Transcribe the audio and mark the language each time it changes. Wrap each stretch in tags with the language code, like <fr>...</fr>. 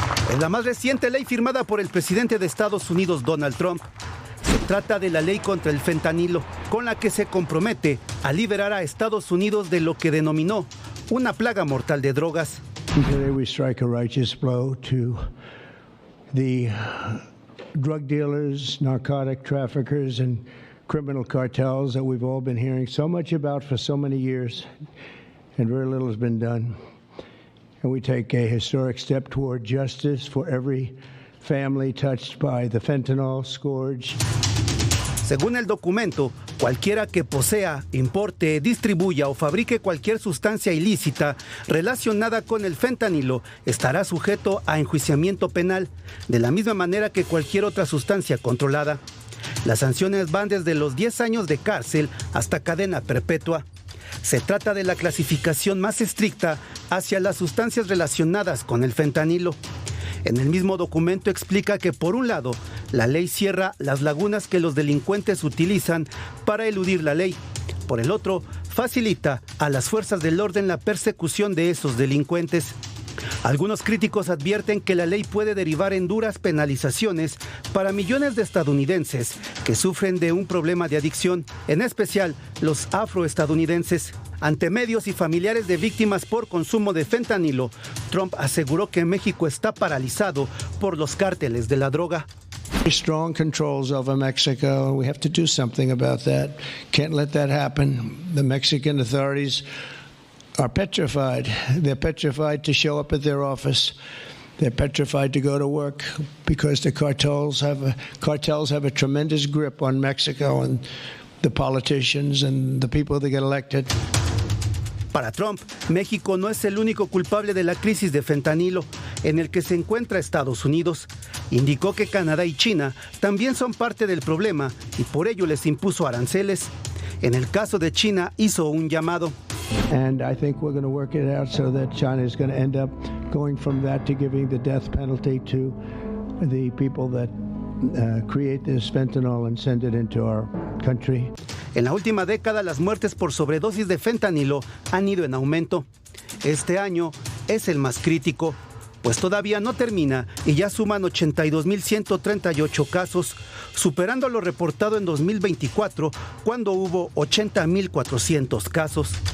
<es>Es la más reciente ley firmada por el presidente de Estados Unidos, Donald Trump. Se trata de la ley contra el fentanilo, con la que se compromete a liberar a Estados Unidos de lo que denominó una plaga mortal de drogas.</es> <en>Today we strike a righteous blow to the drug dealers, narcotic traffickers, and criminal cartels that we've all been hearing so much about for so many years, and very little has been done. And we take a historic step toward justice for every family touched by the fentanyl scourge.</en> <es>Según el documento, cualquiera que posea, importe, distribuya o fabrique cualquier sustancia ilícita relacionada con el fentanilo estará sujeto a enjuiciamiento penal, de la misma manera que cualquier otra sustancia controlada. Las sanciones van desde los 10 años de cárcel hasta cadena perpetua. Se trata de la clasificación más estricta hacia las sustancias relacionadas con el fentanilo. En el mismo documento explica que, por un lado, la ley cierra las lagunas que los delincuentes utilizan para eludir la ley. Por el otro, facilita a las fuerzas del orden la persecución de esos delincuentes. Algunos críticos advierten que la ley puede derivar en duras penalizaciones para millones de estadounidenses que sufren de un problema de adicción, en especial los afroestadounidenses. Ante medios y familiares de víctimas por consumo de fentanilo, Trump aseguró que México está paralizado por los cárteles de la droga.</es> <en>Strong controls over Mexico. We have to do something about that. Can't let that happen. The Mexican authorities are petrified. They're petrified to show up at their office. They're petrified to go to work because the cartels have a tremendous grip on Mexico and the politicians and the people that get elected.</en> <es>Para Trump, México no es el único culpable de la crisis de fentanilo en el que se encuentra Estados Unidos. Indicó que Canadá y China también son parte del problema y por ello les impuso aranceles. En el caso de China, hizo un llamado.</es> <en>And I think we're going to work it out so that China is going to end up going from that to giving the death penalty to the people that create this fentanyl and send it into our country.</en> <es>En la última década, las muertes por sobredosis de fentanilo han ido en aumento. Este año es el más crítico, pues todavía no termina y ya suman 82.138 casos, superando lo reportado en 2024, cuando hubo 80.400 casos.</es>